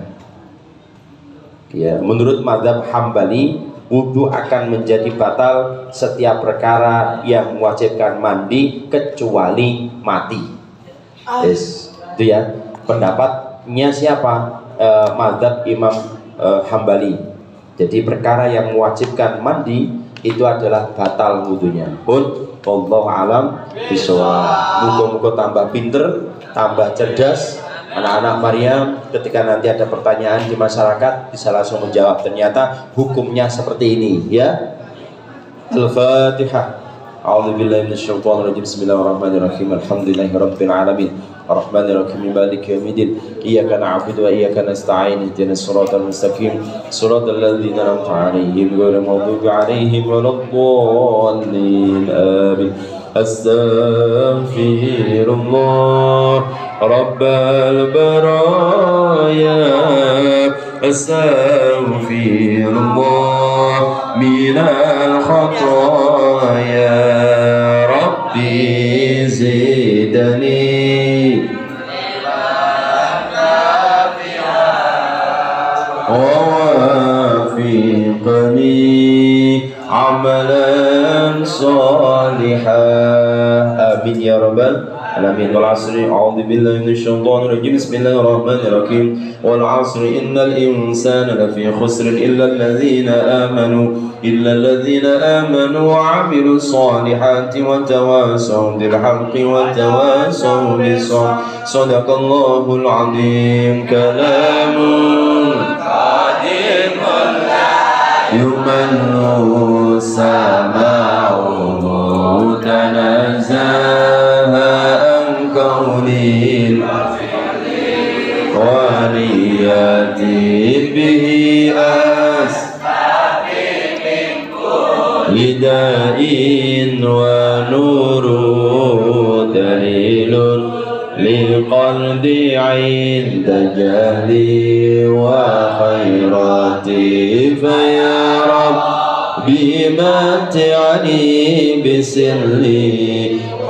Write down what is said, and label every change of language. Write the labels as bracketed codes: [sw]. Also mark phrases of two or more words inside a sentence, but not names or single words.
[id] Ya, menurut mazhab Hambali, wudu akan menjadi batal setiap perkara yang mewajibkan mandi kecuali mati. Yes, itu ya pendapatnya siapa? Mazhab Imam Hambali. Jadi perkara yang mewajibkan mandi itu adalah batal wudunya. [ar] Pun والله أعلم بالصواب. [jv] Muga-muga tambah pinter, [id] tambah cerdas anak-anak Maryam, ketika nanti ada pertanyaan di masyarakat bisa langsung menjawab. Ternyata hukumnya seperti ini, ya. [ar] Al-Fatihah. أعوذ بالله من الشيطان الرجيم. بسم الله الرحمن الرحيم. الحمد لله رب العالمين. الرحمن الرحيم. مالك يوم الدين. إياك نعبد وإياك نستعين. اهدنا الصراط المستقيم. صراط الذين أنعمت عليهم غير المغضوب عليهم ولا الضالين. Amin. أستغفر الله رب البرايا. أستغفر الله من الخطايا. رب زدني وفقني عملا صالحة. آمين يا رب العالمين. والعصر أعوذ بالله من الشيطان الرجيم. بسم الله الرحمن الرحيم. والعصر إن الإنسان لفي خسر إلا الذين آمنوا وعملوا الصالحات وتواصوا بالحق وتواصوا بالصبر. صدق الله العظيم. كلام قديم يمل سماعه تنزه عن كون الولاية به لدائي ونور دليل لقلبي عند جهلي وحيرتي فيا رب متعني بسره